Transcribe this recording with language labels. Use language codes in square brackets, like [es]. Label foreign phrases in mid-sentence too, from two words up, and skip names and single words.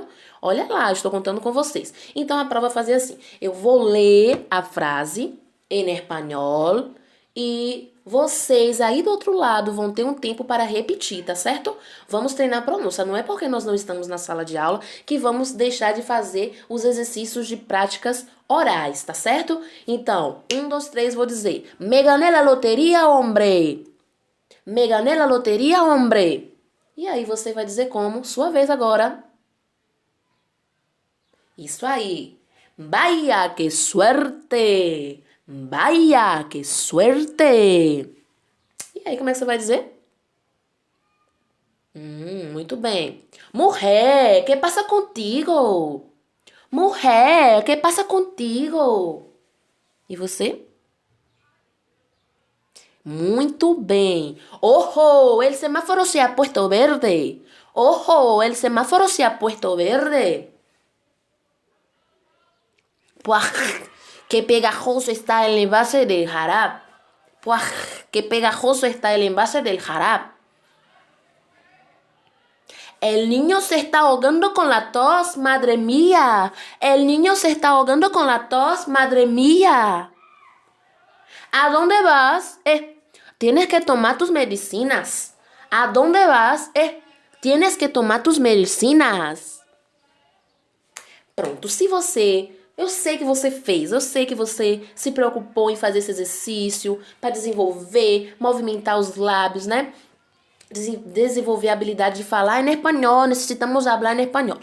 [pt] Olha lá, eu estou contando com vocês. Então a prova vai fazer assim, eu vou ler a frase em espanhol e vocês aí do outro lado vão ter um tempo para repetir, tá certo? Vamos treinar a pronúncia. Não é porque nós não estamos na sala de aula que vamos deixar de fazer os exercícios de práticas orais, tá certo? Então, 1, 2, 3, vou dizer. [es] Me gané la loteria, hombre. Me gané la loteria, hombre. [pt] E aí você vai dizer como? Sua vez agora. Isso aí. [es] Vaya, que suerte. Vaya, que suerte! [pt] E aí, como é que você vai dizer? Muito bem. [es] Mujer, que passa contigo? Mujer, que passa contigo? [pt] E você? Muito bem. [es] Ojo, el semáforo se ha puesto verde. Ojo, el semáforo se ha puesto verde. Puah. Qué pegajoso está el envase del jarabe. ¡Puah! Qué pegajoso está el envase del jarabe. El niño se está ahogando con la tos, madre mía. El niño se está ahogando con la tos, madre mía. ¿A dónde vas? Tienes que tomar tus medicinas. ¿A dónde vas? Tienes que tomar tus medicinas. [pt] Pronto, se você... Eu sei que você fez, eu sei que você se preocupou em fazer esse exercício para desenvolver, movimentar os lábios, né? Desenvolver a habilidade de falar em espanhol, necessitamos falar em espanhol.